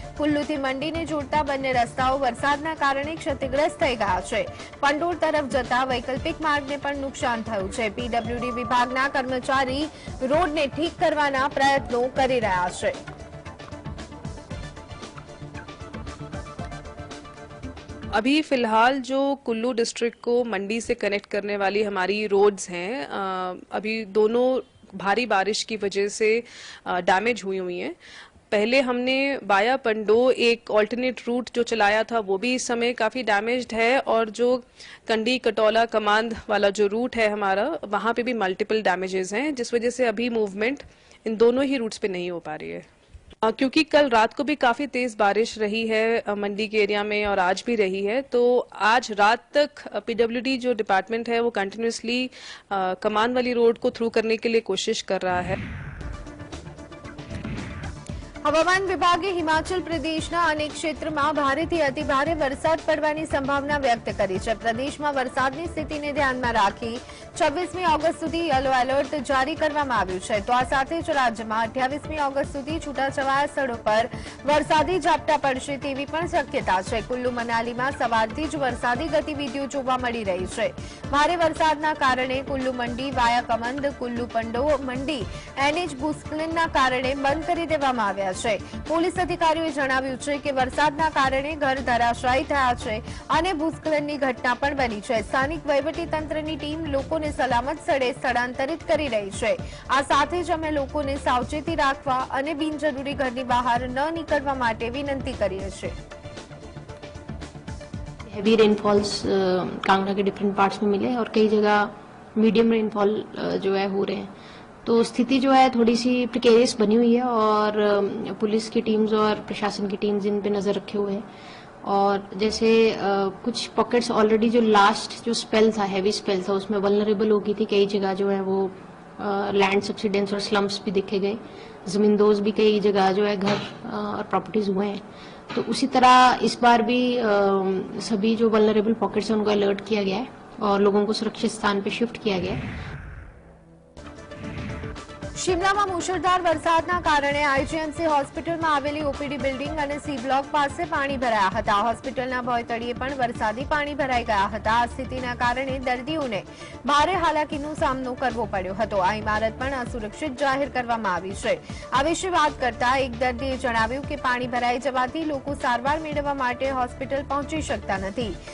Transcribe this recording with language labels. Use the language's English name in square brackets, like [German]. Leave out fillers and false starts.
[Gujarati] કુલ્લુથી મંડીને જોડતા બંને રસ્તાઓ વરસાદના કારણે ક્ષતિગ્રસ્ત થઈ ગયા છે. પંડોર તરફ જતા વૈકલ્પિક માર્ગને પણ નુકસાન થયું છે. પીડબ્લ્યુડી વિભાગના કર્મચારી રોડને ઠીક કરવાના પ્રયત્નો કરી રહ્યા છે. [Hindi] अभी फिलहाल जो कुल्लू डिस्ट्रिक्ट को मंडी से कनेक्ट करने वाली हमारी रोड्स हैं, अभी दोनों भारी बारिश की वजह से डैमेज हुई हैं. पहले हमने वाया पंडो एक ऑल्टरनेट रूट जो चलाया था वो भी इस समय काफ़ी डैमेज्ड है, और जो कंडी कटौला कमांद वाला जो रूट है हमारा, वहाँ पे भी मल्टीपल डैमेजेस हैं, जिस वजह से अभी मूवमेंट इन दोनों ही रूट्स पे नहीं हो पा रही है. क्योंकि कल रात को भी काफ़ी तेज़ बारिश रही है मंडी के एरिया में और आज भी रही है, तो आज रात तक पीडब्ल्यूडी जो डिपार्टमेंट है वो कंटिन्यूसली कमान वाली रोड को थ्रू करने के लिए कोशिश कर रहा है. [Gujarati] હવામાન વિભાગે હિમાચલ પ્રદેશના અનેક ક્ષેત્રમાં ભારેથી અતિભારે વરસાદ પડવાની સંભાવના વ્યક્ત કરી છે. પ્રદેશમાં વરસાદની સ્થિતિને ધ્યાનમાં રાખી 26મી ઓગસ્ટ સુધી યલો એલર્ટ જારી કરવામાં આવ્યું છે. તો આ સાથે જ રાજ્યમાં 28મી ઓગસ્ટ સુધી છૂટાછવાયા સ્થળો પર વરસાદી ઝાપટા પડશે તેવી પણ શક્યતા છે. કુલ્લુ મનાલીમાં સવારથી જ વરસાદી ગતિવિધિઓ જોવા મળી રહી છે. ભારે વરસાદના કારણે કુલ્લુ મંડી વાયા કમંદ કુલ્લુ પંડો મંડી એનએચ ભૂસ્ખલનના કારણે બંધ કરી દેવામાં આવ્યા છે. પોલીસ અધિકારીઓએ જણાવ્યું છે કે વરસાદના કારણે ઘર ધરાશાયી થયા છે અને ભૂસ્ખલનની ઘટના પણ બની છે. સ્થાનિક વહીવટીતંત્રની ટીમ લોકોને સલામત સ્થળે સ્થળાંતરિત કરી રહી છે. આ સાથે જ અમે લોકોને સાવચેતી રાખવા અને બિનજરૂરી ઘરની બહાર ન નીકળવા માટે વિનંતી કરીએ છીએ. [Hindi] हैवी रेनफॉल्स कांगड़ा के डिफरेंट पार्ट्स में मिले और कई जगह मीडियम रेनफॉल जो है हो रहे हैं, तो स्थिति जो है थोड़ी सी प्रिकेरियस बनी हुई है और पुलिस की टीम्स और प्रशासन की टीम्स इन पे नज़र रखे हुए हैं. और जैसे कुछ पॉकेट्स ऑलरेडी जो लास्ट जो स्पेल था, हैवी स्पेल था, उसमें वल्नरेबल हो गई थी. कई जगह जो है वो लैंड सब्सिडेंस और स्लम्स भी दिखे गए, ज़मींदोज भी कई जगह जो है घर और प्रॉपर्टीज़ हुए हैं. तो उसी तरह इस बार भी सभी जो वल्नरेबल पॉकेट्स हैं उनको अलर्ट किया गया है और लोगों को सुरक्षित स्थान पे शिफ्ट किया गया है. [Gujarati] શિમલામાં મુશળધાર વરસાદના કારણે આઈજીએમસી હોસ્પિટલમાં આવેલી ઓપીડી બિલ્ડિંગ અને સી બ્લોક પાસે પાણી ભરાયા હતા. હોસ્પિટલના ભોયતળિયે પણ વરસાદી પાણી ભરાઈ ગયા હતા. આ સ્થિતિના કારણે દર્દીઓને ભારે હાલાકીનો સામનો કરવો પડ્યો હતો. આ ઇમારત પણ અસુરક્ષિત જાહેર કરવામાં આવી છે. આ વિશે વાત કરતા એક દર્દીએ જણાવ્યું કે પાણી ભરાઈ જવાથી લોકો સારવાર મેળવવા માટે હોસ્પિટલ પહોંચી શકતા નથી.